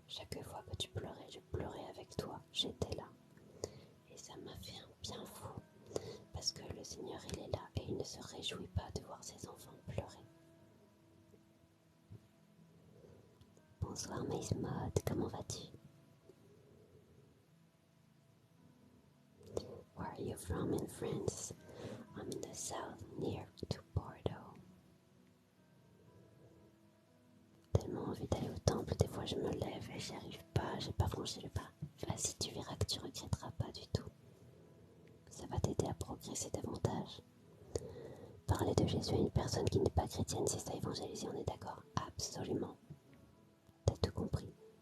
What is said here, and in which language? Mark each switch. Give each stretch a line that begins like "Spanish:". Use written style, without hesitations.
French: Chaque fois que tu pleurais, je pleurais avec toi, j'étais là. Et ça m'a fait un bien fou, parce que le Seigneur, il est là et il ne se réjouit pas de voir ses enfants pleurer. Bonsoir Maze Mode, comment vas-tu?
English: Where are you from in France? I'm in the south, near to Bordeaux.
French: Tellement envie d'aller au temple, des fois je me lève et j'y arrive pas, j'ai pas franchi le pas. Vas-y, tu verras que tu regretteras pas du tout. Ça va t'aider à progresser davantage. Parler de Jésus à une personne qui n'est pas chrétienne, c'est ça évangéliser, on est d'accord? Absolument. T'as tout compris.